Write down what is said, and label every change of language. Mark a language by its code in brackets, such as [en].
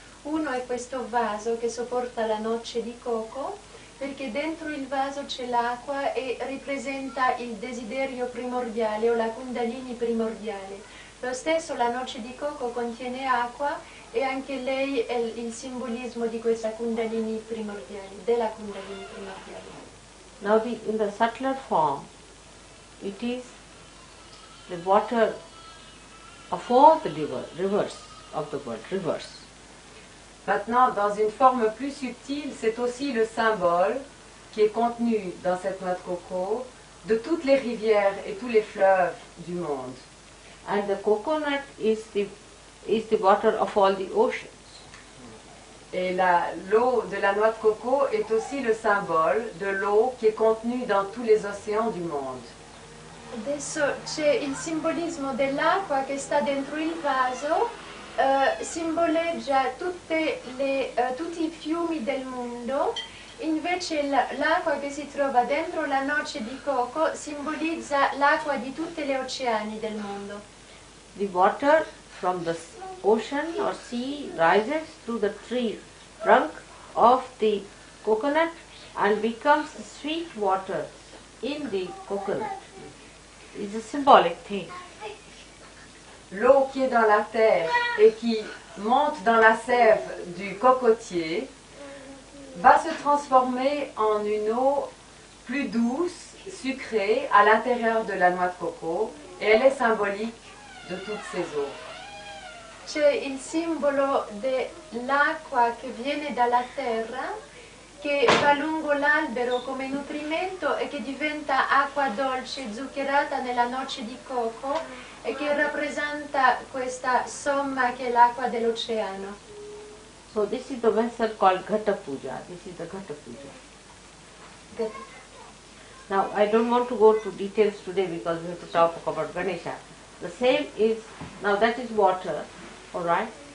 [it] Uno è questo vaso che sopporta la noce di coco, perché dentro il vaso c'è l'acqua e rappresenta il desiderio primordiale o la Kundalini primordiale. Lo stesso la noce di coco contiene acqua e anche lei è il simbolismo di questa Kundalini primordiale, della Kundalini primordiale. [en] Now in the subtler form, it is the water of all the rivers of the world, rivers. [fr] Maintenant, dans une forme plus subtile, c'est aussi le symbole qui est contenu dans cette noix de coco de toutes les rivières et tous les fleuves du monde. [en] And the coconut is the water of all the oceans. [fr] Et l'eau de la noix de coco est aussi le symbole de l'eau qui est contenue dans tous les océans du monde. [it] Adesso c'è il simbolismo dell'acqua che sta dentro il vaso, simboleggia tutti i fiumi del mondo, invece l'acqua che si trova dentro la noce di coco simbolizza l'acqua di tutte le oceani del mondo. [en] The water from the ocean or sea rises through the tree trunk of the coconut and becomes sweet water in the coconut. It's a symbolic thing. [fr] l'eau qui est dans la terre et qui monte dans la sève du cocotier va se transformer en une eau plus douce, sucrée, à l'intérieur de la noix de coco, et elle est symbolique de toutes ces eaux. [it] C'è il simbolo dell'acqua che viene dalla terra, che va lungo l'albero come nutrimento e che diventa acqua dolce zuccherata nella noce di coco e che rappresenta questa somma che è l'acqua dell'oceano. [en] So this is the method called Ghata Puja. This is the Ghata Puja. Now I don't want to go to details today because we have to talk about Ganesha. The same is, now that is water, alright.